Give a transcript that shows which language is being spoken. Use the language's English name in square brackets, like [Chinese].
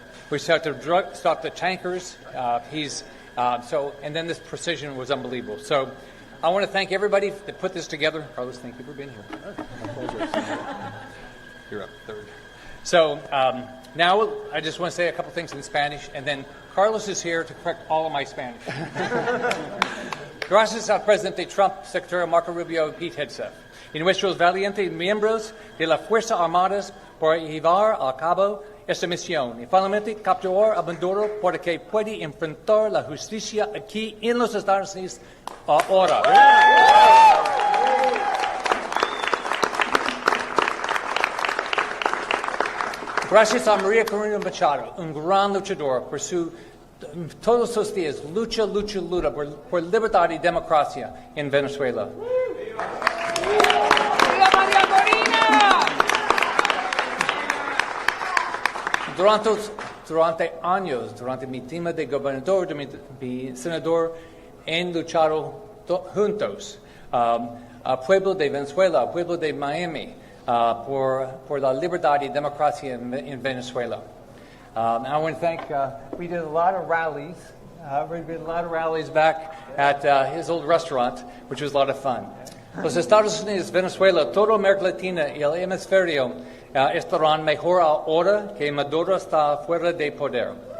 [English] We stopped the tankers. And then this precision was unbelievable. So, I want to thank everybody that put this together. Carlos, thank you for being here. You're up third. So, Now, I just want to say a couple things in Spanish, and then Carlos is here to correct all of my Spanish. [Spanish] Gracias al presidente Trump, secretario Marco Rubio y Pete Hegseth, y nuestros valientes miembros de las Fuerzas Armadas por llevar a cabo esta misión y finalmente capturar a Maduro para que pueda enfrentar la justicia aquí en los Estados Unidos ahora. Gracias a María Corina Machado, un gran luchador por todos los días, lucha por libertad y democracia en Venezuela. ¡Viva María Corina! Durante años, durante mi tema de gobernador, de mi senador, han luchado juntos al pueblo de Venezuela, al pueblo de Miami, por la libertad y democracia in Venezuela. [English] I want to thank, we did a lot of rallies. We did a lot of rallies back at his old restaurant, which was a lot of fun. [Spanish] Los Estados Unidos, Venezuela, toda América Latina y el hemisferio estarán mejor ahora que Maduro está fuera de poder.